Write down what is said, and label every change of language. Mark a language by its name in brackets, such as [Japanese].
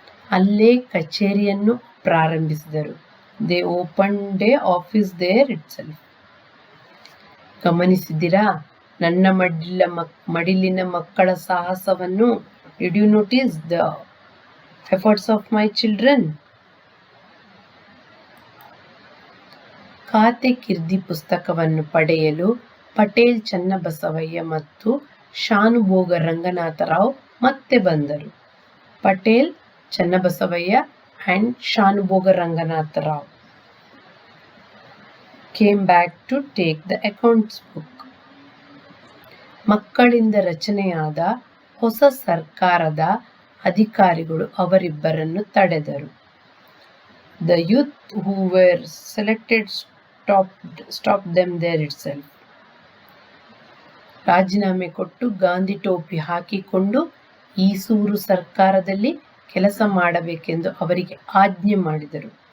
[Kannada] ಅಲ್ಲೇ ಕಚೇರಿಯನ್ನು ಪ್ರಾರಂಭಿಸಿದರು. [English] They opened a office there itself. [Kannada] ಗಮನಿಸಿದಿರಾ? ನನ್ನ ಮಡಿಲಿನ ಮಕ್ಕಳ ಸಾಹಸವನ್ನು. [English] Did you notice the efforts of my children? [Kannada] ಖಾತೆ ಕಿರ್ದಿ ಪುಸ್ತಕವನ್ನು ಪಡೆಯಲು ಪಟೇಲ್ ಚನ್ನಬಸವಯ್ಯ ಮತ್ತು ಶಾನುಭೋಗ ರಂಗನಾಥರಾವ್ ಮತ್ತೆ ಬಂದರು. [English] Patel Channabasavayya and Shanubhoga Ranganatharao came back to take the accounts book. [Kannada] ಮಕ್ಕಳಿಂದ ರಚನೆಯಾದ ಹೊಸ ಸರ್ಕಾರದ ಅಧಿಕಾರಿಗಳು ಅವರಿಬ್ಬರನ್ನು ತಡೆದರು. [English] The youth who were selected stopped them there itself. [Kannada] ರಾಜೀನಾಮೆ ಕೊಟ್ಟು ಗಾಂಧಿ ಟೋಪಿ ಹಾಕಿಕೊಂಡು ಈಸೂರು ಸರ್ಕಾರದಲ್ಲಿ ಕೆಲಸ ಮಾಡಬೇಕೆಂದು ಅವರಿಗೆ ಆಜ್ಞೆ ಮಾಡಿದರು.